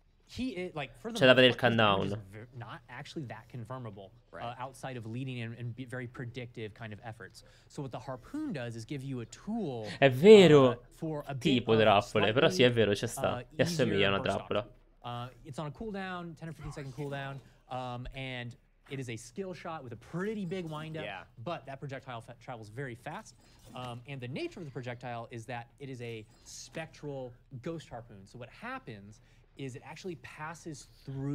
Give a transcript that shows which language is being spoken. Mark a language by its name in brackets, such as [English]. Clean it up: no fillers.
[Italian] C'è da vedere il countdown. [English] Not actually that confirmable outside of leading and very predictive kind of efforts. So what the harpoon does is give you a tool. [Italian] È vero. Tipo trappole, però sì, è vero, c'è sta. E assomiglia a una trappola. [English] It's on a cooldown, 10 or 15 second cooldown, and it is a skill shot with a pretty big windup. But that projectile travels very fast. And the nature of the projectile is that it is a spectral ghost harpoon. So what happens is it actually passes through.